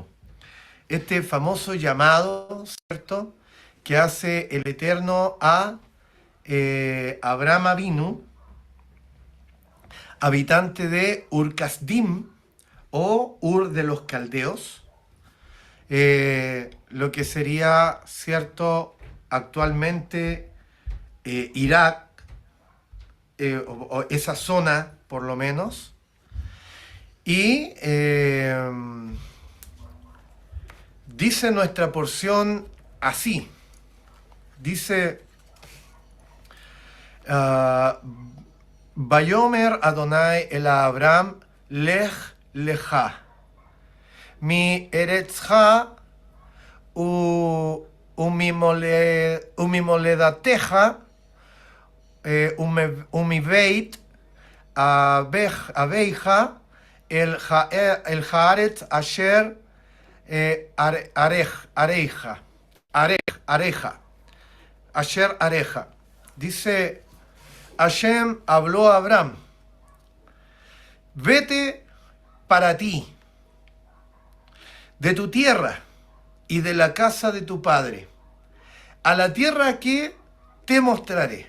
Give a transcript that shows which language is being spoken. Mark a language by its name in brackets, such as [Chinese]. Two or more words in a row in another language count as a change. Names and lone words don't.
[Spanish] Este famoso llamado, ¿cierto?, que hace el Eterno a Abraham Avinu, habitante de Ur-Kasdim o Ur de los Caldeos, lo que sería, ¿cierto?, actualmente Irak, o esa zona por lo menos. Y dice nuestra porción así, dice: [Hebrew] ויאמר ה' אל אברהם לך לך מארצך וממולדתך ומבית אביך אל הארץ אשר אראך אשר אראך. [Spanish] Dice: Hashem habló a Abraham: vete para ti, de tu tierra y de la casa de tu padre, a la tierra que te mostraré.